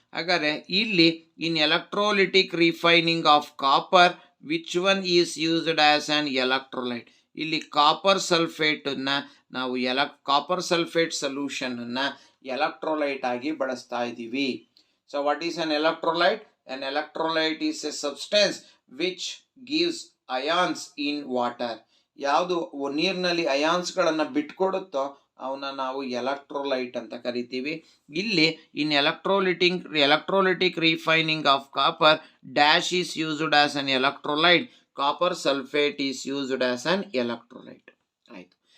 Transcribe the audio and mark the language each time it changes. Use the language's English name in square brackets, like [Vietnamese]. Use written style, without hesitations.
[Kannada] ಹಾಗಾದರೆ ಇಲ್ಲಿ [English] In electrolytic refining of copper which one is used as an electrolyte? [Kannada] ಇಲ್ಲಿ copper ಸಲ್ಫೇಟನ್ನು ನಾವು ಕಾಪರ್ ಸಲ್ಫೇಟ್ ಸೊಲ್ಯೂಷನನ್ನು ಎಲೆಕ್ಟ್ರೋಲೈಟ್ ಆಗಿ ಬಳಸ್ತಾ ಇದ್ದೀವಿ. [English] So what is an electrolyte? An electrolyte is a substance which gives ions in water. [Kannada] ಯಾವುದು ನೀರಿನಲ್ಲಿ ಅಯಾನ್ಸ್ಗಳನ್ನು ಬಿಟ್ಕೊಡುತ್ತೋ ಅವನ್ನ ನಾವು ಎಲೆಕ್ಟ್ರೋಲೈಟ್ ಅಂತ ಕರಿತೀವಿ. [English] ಇಲ್ಲಿ in electrolytic refining of copper dash is used as an electrolyte, copper sulphate is used as an electrolyte. [Kannada] ಆಯಿತು.